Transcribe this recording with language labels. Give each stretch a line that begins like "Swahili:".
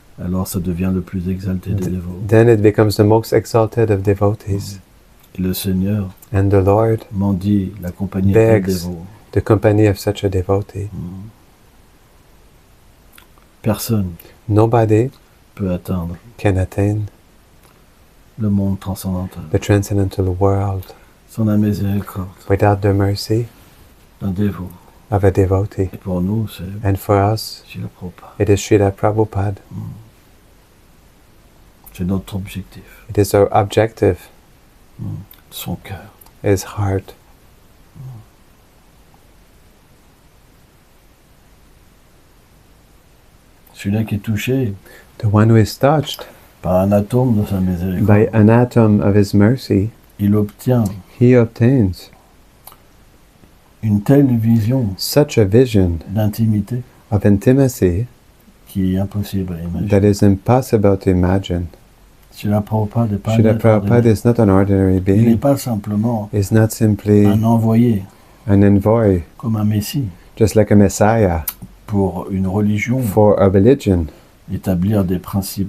French: alors ça devient le plus exalté des dévots.
English: then it becomes the most exalted of devotees.
French: Et le Seigneur
English: And the Lord,
French: mendie la compagnie des
English: Begs.
French: dévots.
English: the company of such a devotee.
French: Personne
English: Nobody
French: peut atteindre
English: can attain
French: le monde transcendantal
English: the transcendental world
French: sans la miséricorde
English: without the mercy
French: d'un dévot.
English: of a devotee.
French: Et pour nous, c'est
English: And for us,
French: Srila Prabhupada.
English: it is Srila Prabhupada.
French: C'est notre objectif,
English: It is our objective,
French: son cœur.
English: his heart.
French: Celui-là qui est touché
English: the one who is touched
French: par un atome de sa miséricorde,
English: by an atom of his mercy,
French: il obtient
English: he obtains
French: une telle vision
English: such a vision
French: d'intimité
English: of intimacy
French: qui est impossible à imaginer.
English: that is impossible to imagine.
French: Srila Prabhupada n'est pas un
English: Srila
French: être
English: Prabhupada
French: ordinaire.
English: is not an ordinary
French: Il n'est
English: being.
French: pas simplement
English: He's not simply
French: un envoyé
English: an envoy,
French: comme un messie
English: just like a messiah
French: pour une religion,
English: for a religion
French: établir des principes